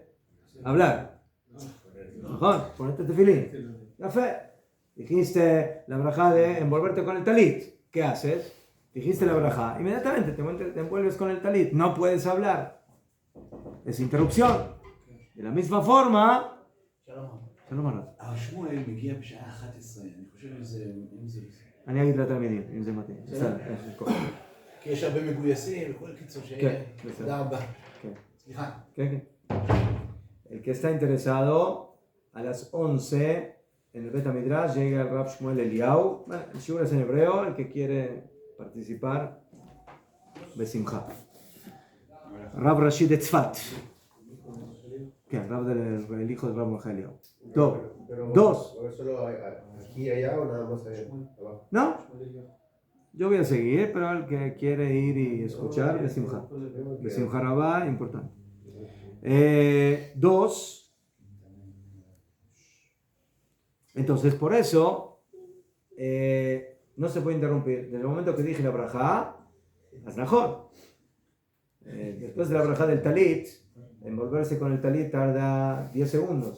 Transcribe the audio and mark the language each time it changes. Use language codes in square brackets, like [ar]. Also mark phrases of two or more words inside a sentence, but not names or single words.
[es] Hablar. Mejor, ponerte tefilín. La fe. Dijiste la braja de envolverte con el talit. ¿Qué haces? Dijiste la braja, inmediatamente te envuelves con el talit. No puedes hablar. Es interrupción. De la misma forma... [he] שלום הרב. השמואל מגיע בשעה 11, אני חושב אם זה... אני אגיד לתלמידים, אם זה מתאים. כי יש הרבה מגויסים, וכל קיצור כן, תודה רבה. כן. סליחה. כן. [es] El que está interesado, a las 11 en el Bet HaMidrash llega el Rab Shmuel Eliyahu. Bueno, el shiur es en hebreo, el que quiere participar, besimcha. Rab Rashid de Tzfat. ¿Qué? El hijo del Rab Mordechai Eliyahu. Dos. ¿Solo aquí y allá o nada más abajo? No. Yo voy a seguir, pero el que quiere ir y escuchar, besimcha. [he] בשמחה רבה, [es] importante. Dos. Entonces, por eso, no se puede interrumpir. Desde el momento que dije la brajá, es mejor. Después de la brajá del talit, envolverse con el talit tarda 10 segundos.